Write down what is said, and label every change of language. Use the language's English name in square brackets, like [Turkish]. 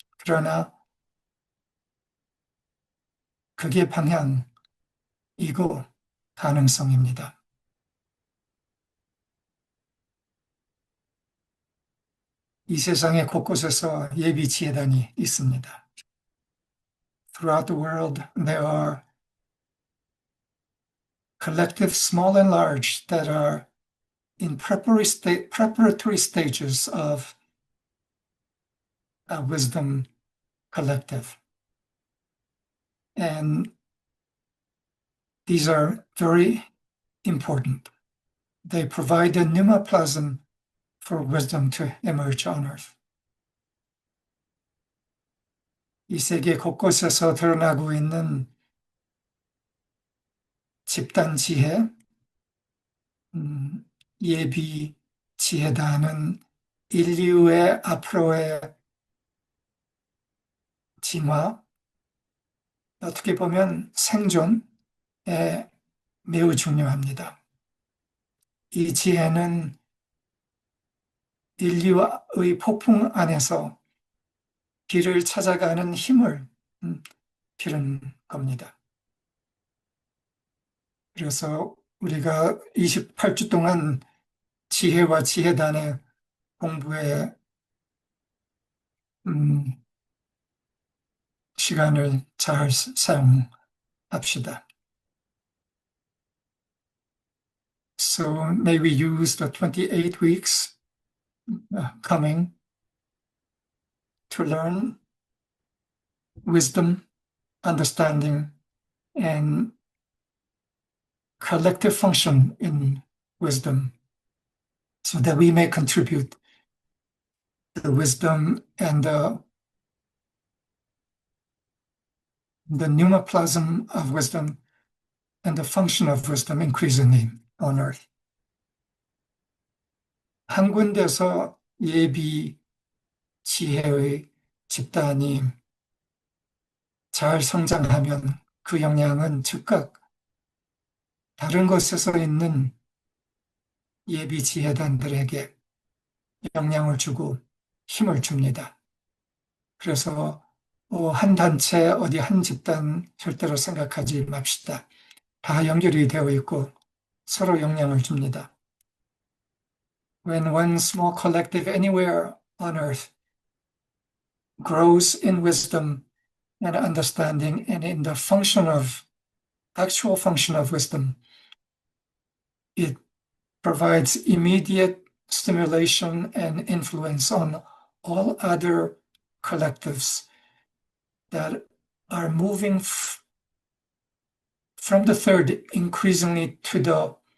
[Korean] 그러나 그게 방향이고 가능성입니다. 이 세상의 곳곳에서 예비 지혜단이 있습니다. [English] Throughout the world, there are collectives, small and large, that are in preparatory stages of a wisdom collective. And these are very important. They provide the pneumoplasm for wisdom to emerge on earth. [Korean] 이 세계 곳곳에서 드러나고 있는 집단 지혜, 예비 지혜단은 인류의 앞으로의 진화, 어떻게 보면 생존에 매우 중요합니다. 이 지혜는 인류의 폭풍 안에서 길을 찾아가는 힘을 필요한 겁니다. 그래서 우리가 28주 동안 지혜와 지혜단의 공부에 시간을 잘 사용합시다. [English] So may we use the 28 weeks coming to learn wisdom, understanding, and collective function in wisdom, so that we may contribute the wisdom and the pneumoplasm of wisdom and the function of wisdom increasingly on earth. [Korean] 한 군데서 예비 지혜의 집단이 잘 성장하면 그 영향은 즉각 다른 곳에서 있는 예비 지혜단들에게 영향을 주고 힘을 줍니다. 그래서 한 단체, 어디 한 집단 절대로 생각하지 맙시다. 다 연결이 되어 있고 서로 영향을 줍니다. [English] When one small collective anywhere on earth grows in wisdom and understanding and in the actual function of wisdom, it provides immediate stimulation and influence on all other collectives that are moving from the third increasingly to the